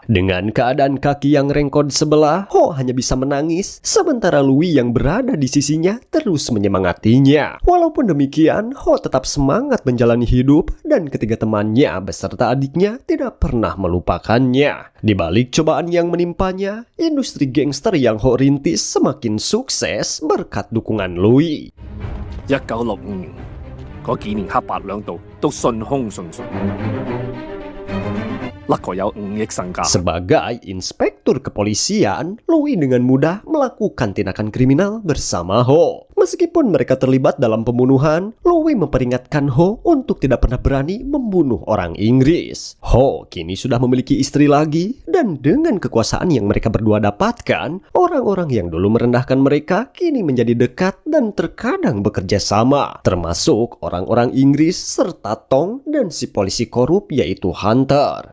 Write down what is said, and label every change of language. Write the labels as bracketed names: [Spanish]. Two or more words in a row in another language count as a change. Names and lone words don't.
[Indonesian] Dengan keadaan kaki yang rengkot sebelah, Ho hanya bisa menangis, sementara Louis yang berada di sisinya terus menyemangatinya. Walaupun demikian, Ho tetap semangat menjalani hidup dan ketiga temannya beserta adiknya tidak pernah melupakannya. Di balik cobaan yang menimpanya, industri gangster yang Ho rintis semakin sukses berkat dukungan Louis. [Cantonese] 1965 年嗰幾年黑白兩道都順風順水，甩個有5億身家。 [Indonesian] Sebagai inspektur kepolisian, Louis dengan mudah melakukan tindakan kriminal bersama Ho. Meskipun mereka terlibat dalam pembunuhan, Louis memperingatkan Ho untuk tidak pernah berani membunuh orang Inggris. Ho kini sudah memiliki istri lagi, dan dengan kekuasaan yang mereka berdua dapatkan, orang-orang yang dulu merendahkan mereka kini menjadi dekat dan terkadang bekerja sama, termasuk orang-orang Inggris serta Tong dan si polisi korup yaitu Hunter.